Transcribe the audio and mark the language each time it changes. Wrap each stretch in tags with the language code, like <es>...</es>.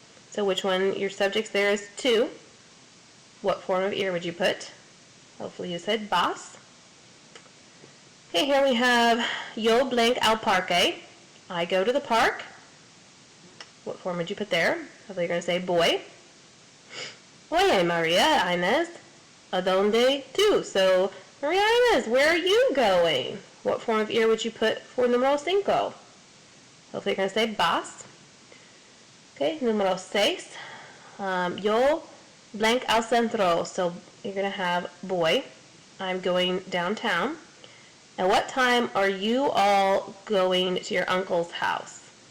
<en>So which one, your subject there is to. What form of ir would you put? Hopefully you said vas. Okay, here we have</en> <es>yo blank al parque.</es> <en>I go to the park. What form would you put there? Hopefully you're going to say voy.</en> <es>Oye, Maria Inés, ¿a dónde tú?</es> <en>So, Maria Inés, where are you going? What form of ir would you put for número 5? Hopefully you're going to say vas. Okay, número 6.</en> <es>Yo blank al centro.</es> <en>So you're going to have voy. I'm going downtown. At what time are you all going to your uncle's house?</en>